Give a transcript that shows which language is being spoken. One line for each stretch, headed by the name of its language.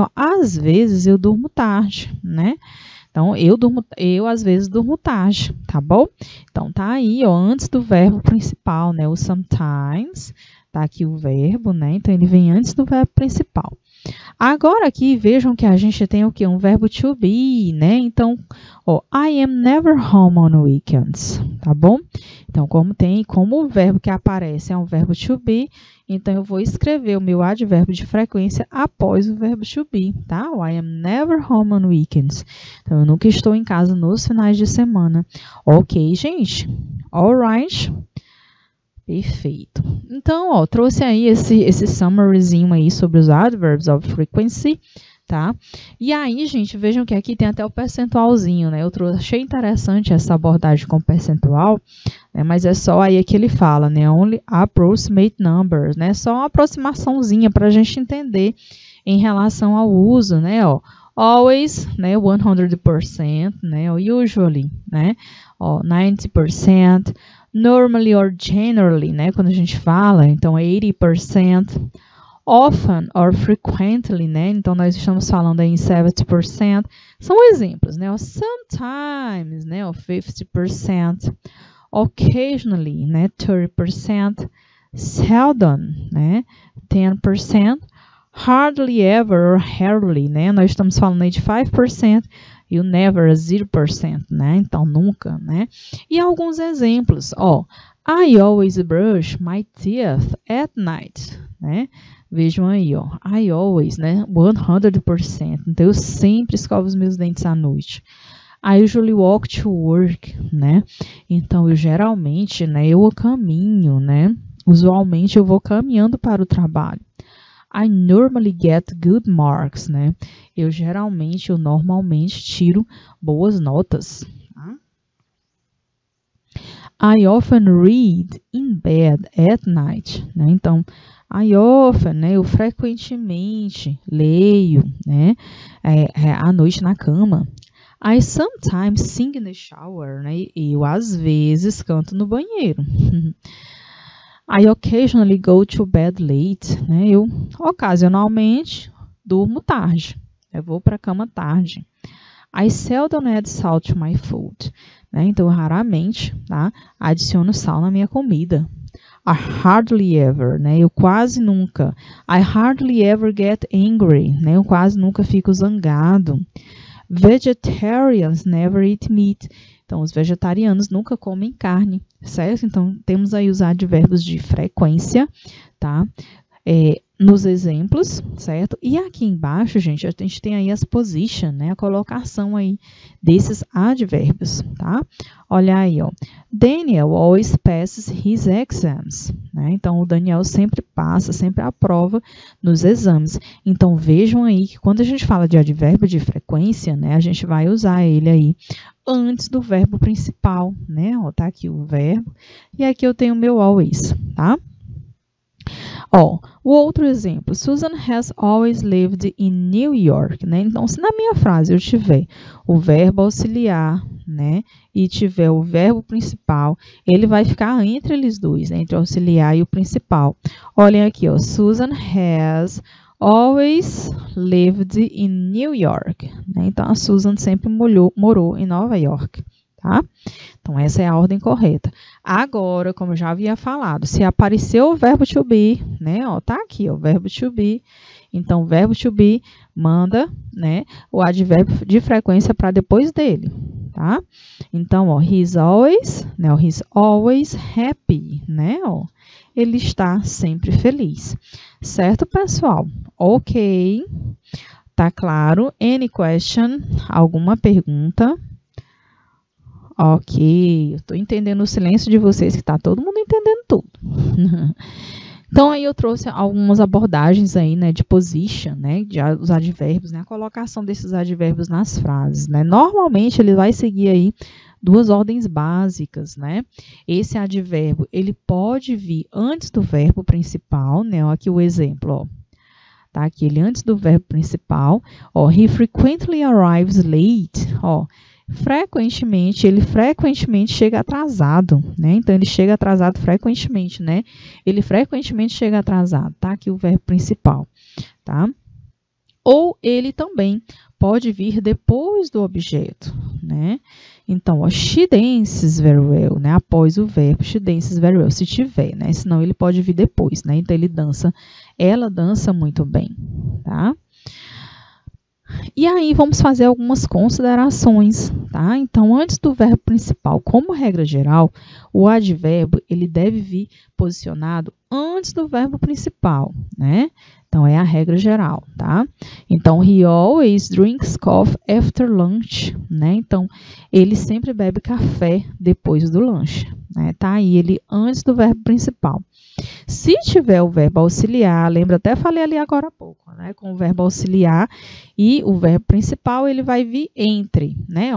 Portuguese: Ó, às vezes eu durmo tarde, né? Então, eu às vezes durmo tarde, tá bom? Então, tá aí, ó, antes do verbo principal, né? O sometimes, tá aqui o verbo, né? Então, ele vem antes do verbo principal. Agora aqui, vejam que a gente tem o quê? Um verbo to be, né?
English: Então, ó, I am never home on weekends, tá bom?
Portuguese: Então, como o verbo que aparece é um verbo to be, então eu vou escrever o meu advérbio de frequência após o verbo to be, tá?
English: O I am never home on weekends.
Portuguese: Então, eu nunca estou em casa nos finais de semana. Ok, gente? Alright? Perfeito. Então, ó, trouxe aí esse summaryzinho aí sobre os adverbs of frequency, tá? E aí, gente, vejam que aqui tem até o percentualzinho, né? Achei interessante essa abordagem com percentual, né? Mas é só aí que ele fala, né?
English: Only approximate numbers,
Portuguese: né? Só uma aproximaçãozinha para a gente entender em relação ao uso, né? Ó, always, né? 100%, né? Usually, né? Ó, 90%. Normally or generally, né? Quando a gente fala, então 80%. Often or frequently, né? Então, nós estamos falando aí em 70%. São exemplos, né? Sometimes, né? 50%. Occasionally, né? 30%. Seldom, né? 10%. Hardly ever or rarely, né? Nós estamos falando aí de 5% e o never é 0%, né? Então, nunca, né? E alguns exemplos, ó.
English: I always brush my teeth at night, né?
Portuguese: Vejam aí, ó.
English: I always,
Portuguese: né? 100%. Então, eu sempre escovo os meus dentes à noite.
English: I usually walk to work, né?
Portuguese: Então, eu geralmente, né? Eu caminho, né? Usualmente, eu vou caminhando para o trabalho.
English: I normally get good marks, né?
Portuguese: Eu normalmente tiro boas notas. Tá?
English: I often read in bed at night, né?
Portuguese: Então,
English: I often,
Portuguese: né? Eu frequentemente leio, né? À noite na cama.
English: I sometimes sing in the shower, né?
Portuguese: Eu às vezes canto no banheiro.
English: I occasionally go to bed late, né?
Portuguese: Eu ocasionalmente durmo tarde. Eu vou para a cama tarde.
English: I seldom add salt to my food, né?
Portuguese: Então, eu raramente, tá? Adiciono sal na minha comida.
English: I hardly ever,
Portuguese: né? Eu quase nunca.
English: I hardly ever get angry, né?
Portuguese: Eu quase nunca fico zangado.
English: Vegetarians never eat meat.
Portuguese: Então, os vegetarianos nunca comem carne, certo? Então, temos aí os advérbios de frequência, tá? Nos exemplos, certo? E aqui embaixo, gente, a gente tem aí as position, né? A colocação aí desses advérbios, tá? Olha aí, ó.
English: Daniel always passes his exams, né?
Portuguese: Então, o Daniel sempre passa, sempre aprova nos exames. Então, vejam aí que quando a gente fala de advérbio de frequência, né? A gente vai usar ele aí antes do verbo principal, né? Ó, tá aqui o verbo. E aqui eu tenho o meu always, tá?
English: Ó,
Portuguese: o outro exemplo,
English: Susan has always lived in New York, né?
Portuguese: Então, se na minha frase eu tiver o verbo auxiliar, né? E tiver o verbo principal, ele vai ficar entre eles dois, né? Entre o auxiliar e o principal. Olhem aqui,
English: ó, Susan has always lived in New York, né?
Portuguese: Então, a Susan sempre morou em Nova York. Tá? Então, essa é a ordem correta. Agora, como eu já havia falado, se apareceu o verbo to be, né? Ó, tá aqui, ó, o verbo to be. Então, o verbo to be manda, né, o advérbio de frequência para depois dele, tá?
English: Então, ó, he's always, né, ó, he's always happy, né?
Portuguese: Ó, ele está sempre feliz. Certo, pessoal? Ok. Tá claro?
English: Any question?
Portuguese: Alguma pergunta? Ok, eu estou entendendo o silêncio de vocês, que está todo mundo entendendo tudo. Então, aí eu trouxe algumas abordagens aí, né, de position, né, os advérbios, né, a colocação desses advérbios nas frases, né. Normalmente, ele vai seguir aí duas ordens básicas, né. Esse advérbio, ele pode vir antes do verbo principal, né, ó, aqui o exemplo, ó. Tá aqui, ele antes do verbo principal, ó,
English: he frequently arrives late,
Portuguese: ó. Ele frequentemente chega atrasado, né? Então, ele chega atrasado frequentemente, né? Ele frequentemente chega atrasado, tá? Aqui o verbo principal, tá? Ou ele também pode vir depois do objeto, né?
English: Então, ó, she dances very well, né?
Portuguese: Após o verbo,
English: she dances very well,
Portuguese: se tiver, né? Senão, ele pode vir depois, né? Então, ela dança muito bem, tá? E aí, vamos fazer algumas considerações, tá? Então, antes do verbo principal, como regra geral, o advérbio, ele deve vir posicionado antes do verbo principal, né? Então, é a regra geral, tá?
English: Então, he always drinks coffee after lunch, né?
Portuguese: Então, ele sempre bebe café depois do lanche, né? Tá aí ele antes do verbo principal. Se tiver o verbo auxiliar, lembra, até falei ali agora há pouco, né? Com o verbo auxiliar e o verbo principal, ele vai vir entre, né?